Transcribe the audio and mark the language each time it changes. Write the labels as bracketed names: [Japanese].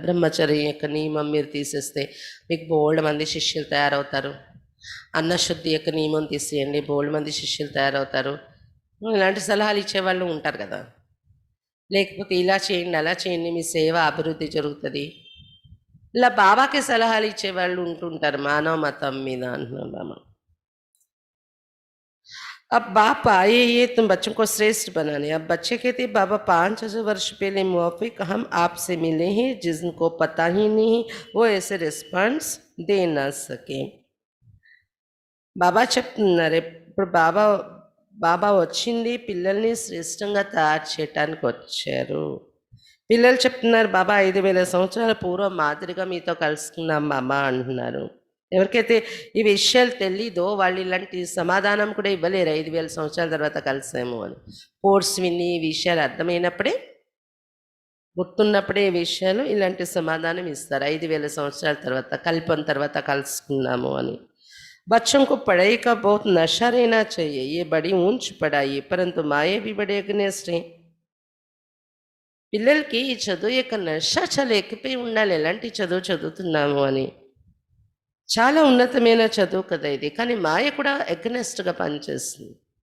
[Telugu] బ్రహ్మచర్య యొక్క నియమం మీరు తీసేస్తే మీకు బోల్డ్ మంది శిష్యులు తయారవుతారు, అన్నశుద్ధి యొక్క నియమం తీసేయండి బోల్డ్ మంది శిష్యులు తయారవుతారు, ఇలాంటి సలహాలు ఇచ్చేవాళ్ళు ఉంటారు కదా. లేకపోతే ఇలా చేయండి అలా చేయండి మీ సేవ అభివృద్ధి జరుగుతుంది, ఇలా బాబాకి సలహాలు ఇచ్చేవాళ్ళు ఉంటుంటారు మానవ మతం మీద అంటున్నాం బాబా. [Hindi] अब बाप आए ये तुम बच्चों को श्रेष्ठ बनाने. अब बच्चे कहते बाबा 5000 वर्ष पहले मुआफिक हम आपसे मिले हैं, जिनको पता ही नहीं वो ऐसे रिस्पांस दे ना सके. [Telugu] బాబా చెప్తున్నారు, ఇప్పుడు బాబా బాబా వచ్చింది పిల్లల్ని శ్రేష్టంగా తయారు చేయటానికి వచ్చారు. పిల్లలు చెప్తున్నారు, బాబా 5000 సంవత్సరాల పూర్వం మాదిరిగా మీతో కలుసుకున్నాం బాబా అంటున్నారు. ఎవరికైతే ఈ విషయాలు తెలీదో వాళ్ళు ఇలాంటి సమాధానం కూడా ఇవ్వలేరు 5000 సంవత్సరాల తర్వాత కలిసాము అని. కోర్స్ విని ఈ విషయాలు అర్థమైనప్పుడే, గుర్తున్నప్పుడే ఈ విషయాలు ఇలాంటి సమాధానం ఇస్తారు. 5000 సంవత్సరాల తర్వాత కల్పన తర్వాత కలుసుకున్నాము అని. [Hindi] बच्चों को पढ़ाई का बहुत नशा रहना चाहिए, ये बड़ी ऊंच पढ़ाई है, परंतु माए भी बड़े अग्नेस्ट हैं. [Telugu] పిల్లలకి ఈ చదువు యొక్క నష చాలా ఎక్కిపోయి ఉండాలి. ఎలాంటి చదువు చదువుతున్నాము అని. చాలా ఉన్నతమైన చదువు కదా ఇది, కానీ మాయ కూడా ఎగ్నెస్ట్గా పనిచేస్తుంది.